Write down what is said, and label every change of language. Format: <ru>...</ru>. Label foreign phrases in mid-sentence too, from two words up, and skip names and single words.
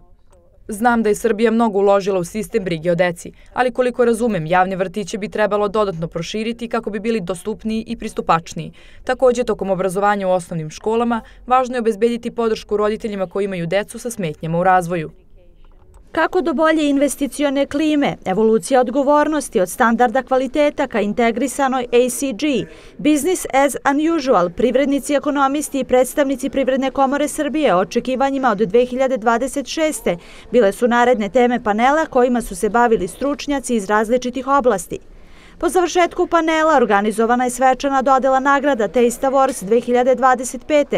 <sr>Znam da je Srbija mnogo uložila u sistem brige o deci, ali koliko razumem, javne vrtiće bi trebalo dodatno proširiti kako bi bili dostupniji i pristupačniji. Takođe, tokom obrazovanja u osnovnim školama, važno je obezbediti podršku roditeljima koji imaju decu sa smetnjama u razvoju. Kako do bolje investicione klime, evolucija odgovornosti od standarda kvaliteta ka integrisanoj ACG,</sr> <en>business as unusual,</en> <sr>privrednici, ekonomisti i predstavnici Privredne komore Srbije o očekivanjima od 2026. bile su naredne teme panela kojima su se bavili stručnjaci iz različitih oblasti. Po završetku panela organizovana je svečana dodela nagrada Taste Awards 2025.</sr>